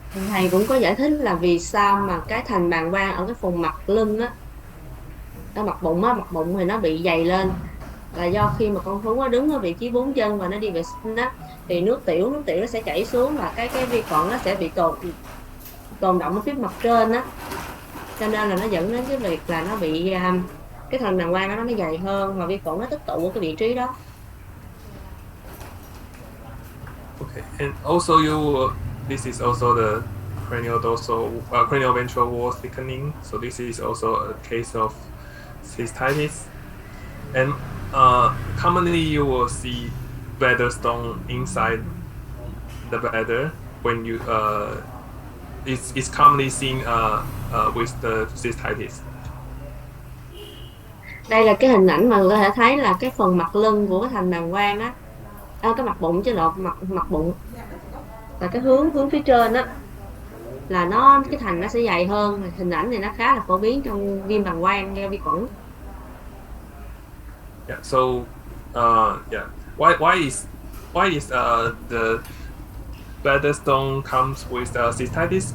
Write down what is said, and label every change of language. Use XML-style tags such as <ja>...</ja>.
<vi>Thầy cũng có giải thích là vì sao mà cái thành bàng quang ở cái phần mặt lưng á, ở mặt bụng thì nó bị dày lên, là do khi mà con thú nó đứng ở vị trí 4 chân và nó đi vệ sinh á, thì nước tiểu nó sẽ chảy xuống và cái vi khuẩn nó sẽ bị tồn động ở phía mặt trên á, cho nên là nó dẫn đến cái việc là nó bị cái thành bàng quang nó dày hơn và vi khuẩn nó tích tụ ở cái vị trí đó.</vi> <en>Okay, and also this is also the cranial ventral wall thickening. So this is also a case of cystitis. And commonly you will see bladder stone inside the bladder when you it's commonly seen with the cystitis.</en> <vi>Đây là cái hình ảnh mà người có thể thấy là cái phần mặt lưng của cái thành bàng quang á, cái mặt bụng chứ lộn, mặt bụng là cái hướng phía trên á, là cái thành nó sẽ dày hơn. Hình ảnh này nó khá là phổ biến trong viêm bàng quang do vi khuẩn.</vi> <en>Yeah. So yeah. Why is the bladder stone comes with cystitis?</en>